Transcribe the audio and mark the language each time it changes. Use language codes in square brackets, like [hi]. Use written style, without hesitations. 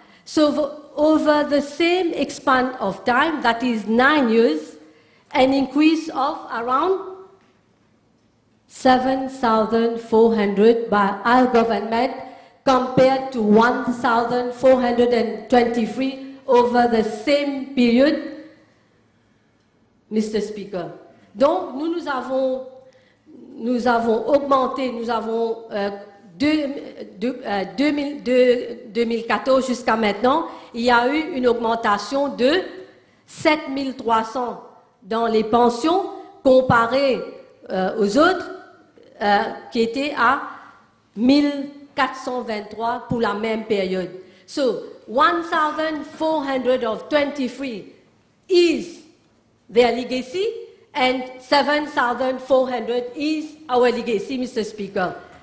[en] So over the same span of time, that is 9 years, an increase of around 7,400 by our government compared to 1,423 over the same period, Mr. Speaker. [fr] Donc, nous avons augmenté, 2014 jusqu'à maintenant, il y a eu une augmentation de 7,300 dans les pensions comparées aux autres qui étaient à 1,423 pour la même période. [en] So, 1,423 is their legacy and 7,400 is our legacy, Mr. Speaker.